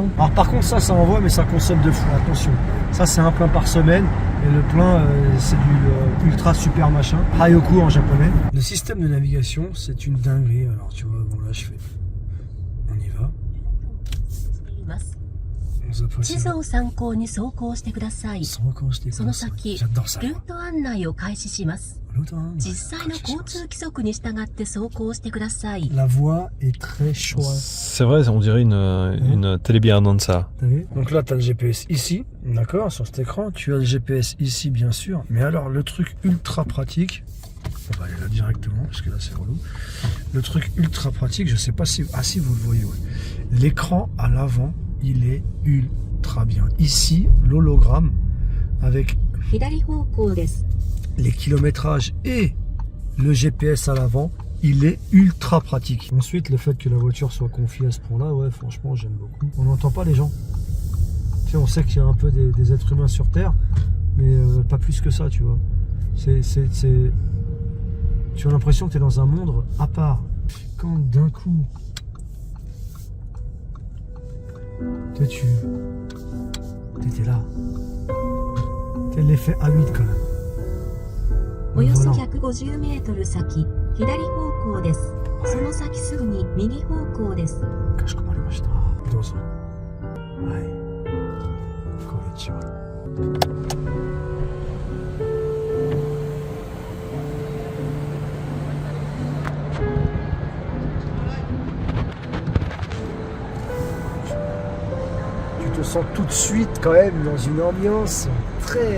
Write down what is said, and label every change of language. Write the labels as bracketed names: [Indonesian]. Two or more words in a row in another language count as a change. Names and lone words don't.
[French] Alors par contre ça envoie, mais ça consomme de fou, attention. Ça c'est un plein par semaine, et le plein c'est du ultra super machin. Hayoku en japonais. Le système de navigation c'est une dinguerie, alors tu vois, bon là je fais. On y va. On s'approche. [Japanese] 地図を参考に走行してください。その先、 [French] J'adore ça. [Japanese] ルート案内を開始します。実際の交通規則に従って走行してください。 [French] La voix est très chouette. C'est vrai, on dirait une Telebiananza. T'as vu? Donc là, tu as le GPS ici, d'accord, sur cet écran. Tu as le GPS ici, bien sûr. Mais alors, le truc ultra pratique, on va aller là directement, parce que là, c'est relou. Le truc ultra pratique, je sais pas si... Ah si, vous le voyez, ouais. L'écran à l'avant, il est ultra bien. Ici, l'hologramme, avec [Japanese] 左方向です。 [French] les kilométrages et le GPS à l'avant, il est ultra pratique. Ensuite, le fait que la voiture soit confiée à ce point-là, ouais, franchement, j'aime beaucoup. On n'entend pas les gens. Tu sais, on sait qu'il y a un peu des êtres humains sur Terre, mais pas plus que ça, tu vois. Tu as l'impression que tu es dans un monde à part. Quand d'un coup, tu étais là. Tu as l'effet A8 quand même. [Japanese] およそ150メートル先、左方向です。その先すぐに右方向です。かしこまりました。どうぞ。はい。こんにちは。 [French] Tu te sens tout de suite quand même dans une ambiance très...